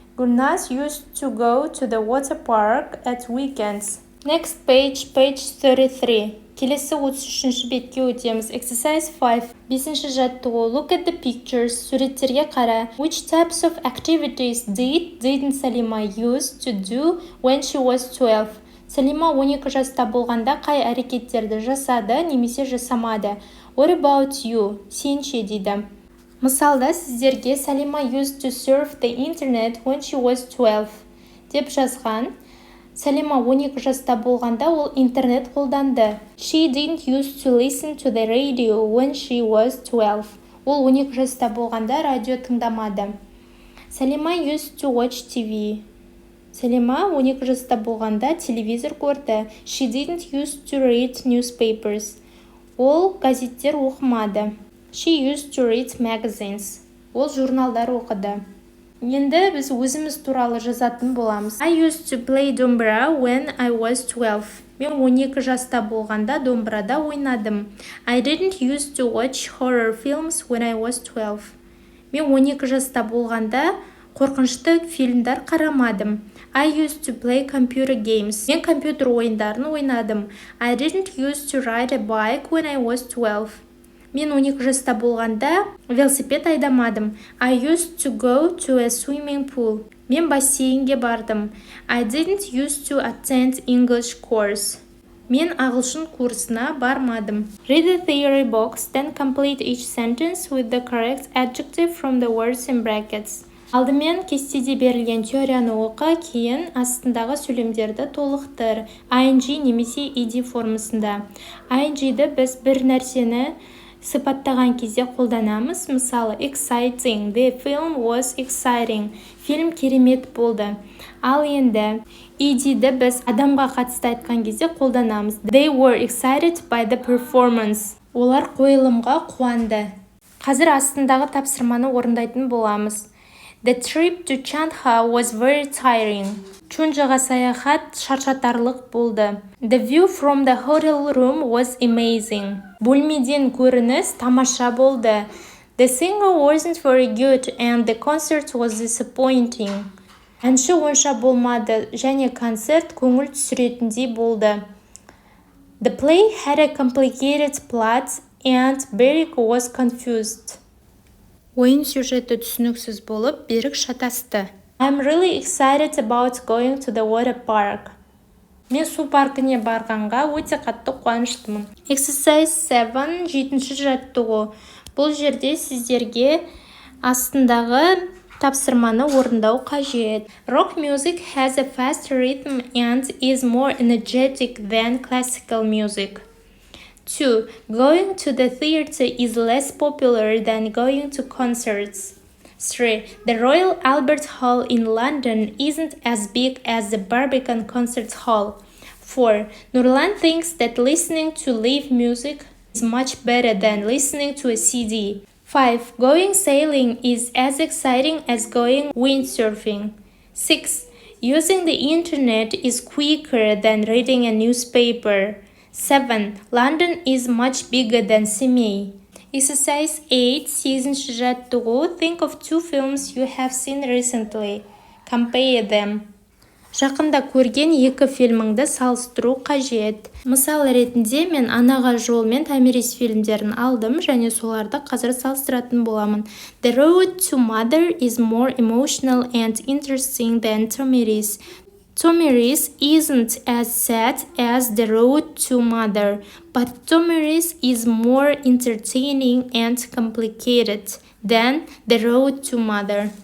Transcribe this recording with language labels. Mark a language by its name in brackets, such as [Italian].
[English] Gulnaz used to go to the water park at weekends. Next page 33. [Kazakh] Келесі 33-ші бетке өтеміз. [English] Exercise 5. [Kazakh] 5-ші жаттығу. [English] Look at the pictures. [Kazakh] Суреттерге қара. [English] Which types of activities didn't Salima use to do when she was 12? [Kazakh] Салима 12 жаста болғанда қай әрекеттерді жасады, немесе жасамады? [English] What about you? [Kazakh] Сен ше дейді. Мысалда сіздерге [English] Салима used to surf the internet when she was 12 [Kazakh] деп жазған. Салима 12 жаста болғанда ол интернет қолданды. [English] She didn't used to listen to the radio when she was 12. [Kazakh] Ол 12 жаста болғанда радио тыңдамады. Салима [English] used to watch TV. [Kazakh] Сәлима 12 жаста болғанда телевизор көрді. [English] She didn't used to read newspapers. [Kazakh] Ол газеттер оқымады. [English] She used to read magazines. [Kazakh] Ол журналдар оқыды. Енді біз өзіміз туралы жазатын боламыз. [English] I used to play домбыра when I was 12. [Kazakh] Мен 12 жаста болғанда домбырада ойнадым. [English] I didn't used to watch horror films when I was 12. [Kazakh] Мен 12 жаста болғанда қорқынышты фильмдер қарамадым. [English] I used to play computer games. [Kazakh] Мен компьютер ойындарын ойнадым. [English] I didn't used to ride a bike when I was 12. [Kazakh] Мен 12 жаста болғанда велосипед айдамадым. [English] I used to go to a swimming pool. [Kazakh] Мен бассейнге бардым. [English] I didn't used to attend English course. [Kazakh] Мен ағылшын курсына бармадым. [English] Read the theory box, then complete each sentence with the correct adjective from the words in brackets. [Kazakh] Алдымен кестеде берілген теорияны оқы, кейін астындағы сөйлемдерді толықтыр. ing немесе ed формасында. ing-ді біз бір нәрсені сипаттаған кезде қолданамыз. Мысалы, exciting. [English] The film was exciting. [Kazakh] Фильм керемет болды. Ал енді ed-ді біз адамға қатысты айтқан кезде қолданамыз. [English] They were excited by the performance. [Kazakh] Олар қойылымға қуанды. Қазір астындағы тапсырманы орындайтын боламыз. [English] The trip to Чанха was very tiring. [Kazakh] Чунжаға саяхат шаршатарлық болды. [English] The view from the hotel room was amazing. [Kazakh] Бөлмеден көрініс тамаша болды. [English] The singer wasn't very good and the concert was disappointing. [Kazakh] Әнші онша болмады және концерт көңіл түсіретіндей болды. [English] The play had a complicated plot and Берік was confused. [Kazakh] Ойын сюжеті түсініксіз болып, Берік шатасты. [English] I'm really excited about going to the water park. [Kazakh] Мен су паркіне барғанға өте қатты қуаныштымын. [English] Exercise 7, [Kazakh] 7-ші жаттығу. Бұл жерде сіздерге астындағы тапсырманы орындау қажет. [English] Rock music has a fast rhythm and is more energetic than classical music. 2. Going to the theater is less popular than going to concerts. 3. The Royal Albert Hall in London isn't as big as the Barbican Concert Hall. 4. Nurlan thinks that listening to live music is much better than listening to a CD. 5. Going sailing is as exciting as going windsurfing. 6. Using the internet is quicker than reading a newspaper. 7. London is much bigger than Semey. Exercise 8, [Kazakh] 8-ші жаттығу. [English] Think of 2 films you have seen recently. Compare them. [Kazakh] Жақында көрген 2 фильміңді салыстыру қажет. Мысал ретінде мен Анаға жол мен Томирис фильмдерін алдым және соларды қазір салыстыратын боламын. [English] The Road to Mother is more emotional and interesting than Tomiris. Tomiris isn't as sad as The Road to Mother, but Tomiris is more entertaining and complicated than The Road to Mother.